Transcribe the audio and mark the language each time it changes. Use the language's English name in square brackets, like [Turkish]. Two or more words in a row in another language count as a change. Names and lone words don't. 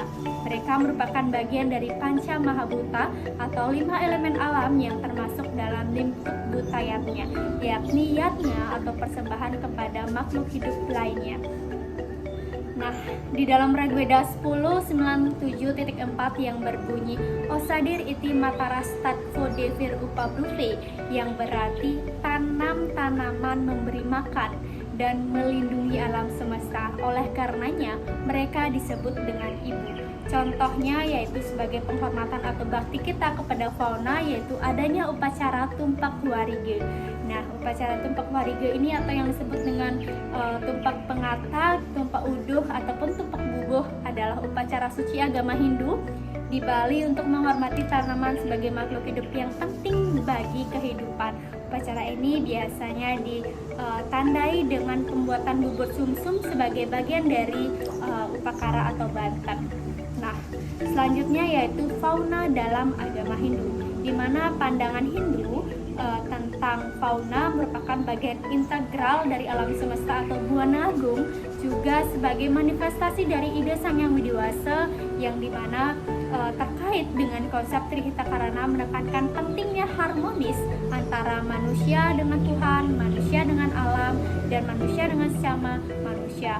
[Indonesian] Mereka merupakan bagian dari Panca Mahabhuta atau 5 elemen alam yang termasuk dalam lingkup butayatnya, yakni yatnya atau persembahan kepada makhluk hidup lainnya. Nah, di dalam Rigveda 10.97.4 yang berbunyi [Sanskrit] Osadir iti mataras tatvo devir upabruve, [Indonesian] yang berarti tanam tanaman memberi makan dan melindungi alam semesta. Oleh karenanya mereka disebut dengan ibu. Contohnya yaitu sebagai penghormatan atau bakti kita kepada fauna, yaitu adanya upacara tumpak warige. Nah, upacara tumpak warige ini atau yang disebut dengan tumpak pengata, tumpak uduh ataupun tumpak bubuh adalah upacara suci agama Hindu di Bali untuk menghormati tanaman sebagai makhluk hidup yang penting bagi kehidupan. Upacara ini biasanya ditandai dengan pembuatan bubur sumsum sebagai bagian dari upakara atau banten. Nah, selanjutnya yaitu fauna dalam agama Hindu, di mana pandangan Hindu tentang fauna merupakan bagian integral dari alam semesta atau buana agung, juga sebagai manifestasi dari ide Sang Yang Widiwasa yang dimana terkait dengan konsep Trihita Karana menekankan pentingnya harmonis antara manusia dengan Tuhan, manusia dengan alam, dan manusia dengan sesama manusia.